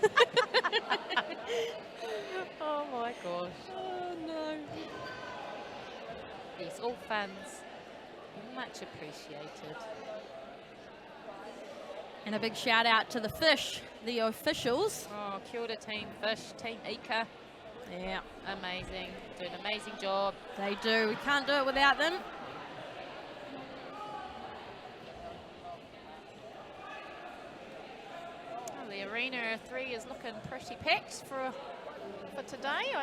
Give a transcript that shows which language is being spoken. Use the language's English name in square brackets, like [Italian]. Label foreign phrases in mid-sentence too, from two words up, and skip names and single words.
[English] Oh my gosh. Oh no. Yes, all funds much appreciated. And a big shout out to the Fish, the officials. Oh, [Māori] kia ora [English] Team Fish, Team Ika. Yeah, Amazing, do an amazing job. they do. We can't do it without them. Oh, the Arena 3 is looking pretty packed for today.